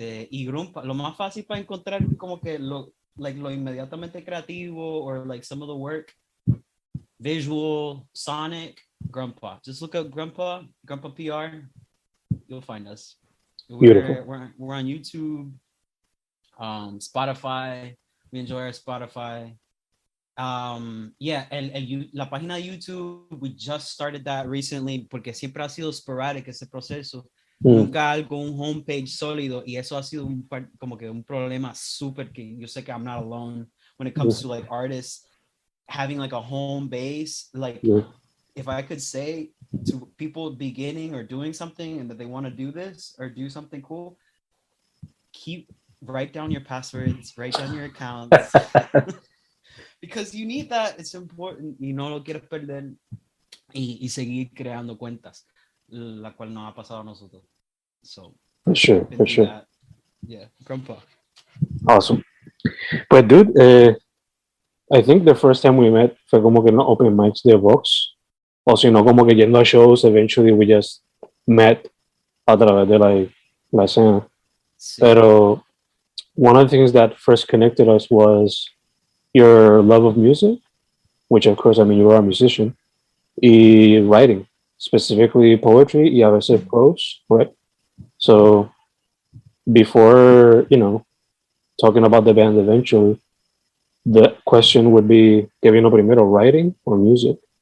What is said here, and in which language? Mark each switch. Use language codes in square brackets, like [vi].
[es] Y Grumpa, lo más fácil para encontrar como que lo inmediatamente creativo [en] or like some of the work, visual, sonic, [es] Grumpa. [en] Just look up Grumpa PR. You'll find us. Beautiful. We're on YouTube, Spotify. We enjoy our Spotify. Yeah, [es] la página de YouTube, [en] we just started that recently [es] porque siempre ha sido [en] sporadic [es] ese proceso. Nunca algo, un homepage sólido, y eso ha sido como que un problema súper que yo sé que [en] I'm not alone when it comes to like artists having like a home base. Like if I could say to people beginning or doing something and that they want to do this or do something cool, write down your passwords, write down your accounts. Because you need that, it's important, [es] y no lo quieres perder y seguir creando cuentas, la cual nos ha pasado a nosotros. [en] So, for sure. That. Yeah, Grumpa. Awesome. But dude, I think the first time we met [es] fue como que no open mics de Vox, o si no como que yendo a shows, [en] eventually we just met [es] a través de la escena. Sí. [en] Pero one of the things that first connected us was your love of music, which of course, I mean, you are a musician, y writing, specifically poetry, [es] y a veces [en] prose, right? So before, talking about the band eventually, the question would be, [es] ¿qué vino primero, [en] writing or music?